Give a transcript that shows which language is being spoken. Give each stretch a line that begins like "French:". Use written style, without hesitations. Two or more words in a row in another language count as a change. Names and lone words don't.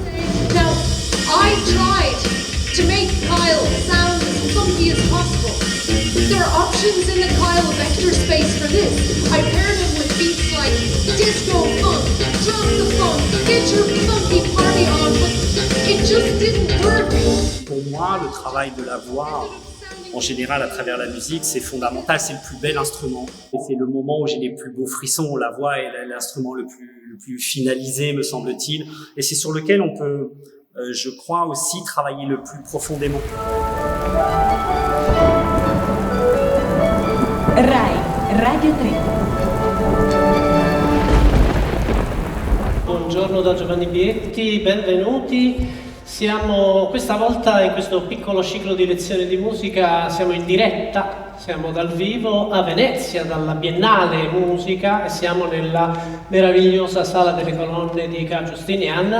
English: Now, I tried to make Kyle sound as funky as possible. There are options in the Kyle vector space for this. I paired him with beats like disco funk, drop the funk, get your funky party on, but it just didn't work.
French: Pour moi, le travail de la voix, en général, à travers la musique, c'est fondamental, c'est le plus bel instrument. Et c'est le moment où j'ai les plus beaux frissons. La voix est l'instrument le plus finalisé, me semble-t-il. Et c'est sur lequel on peut, je crois, aussi travailler le plus profondément.
Italian: Rai, Radio 3. Buongiorno da Giovanni Bietti, benvenuti. Siamo questa volta in questo piccolo ciclo di lezioni di musica, siamo in diretta, siamo dal vivo a Venezia, dalla Biennale Musica, e siamo nella meravigliosa Sala delle Colonne di Ca' Giustinian.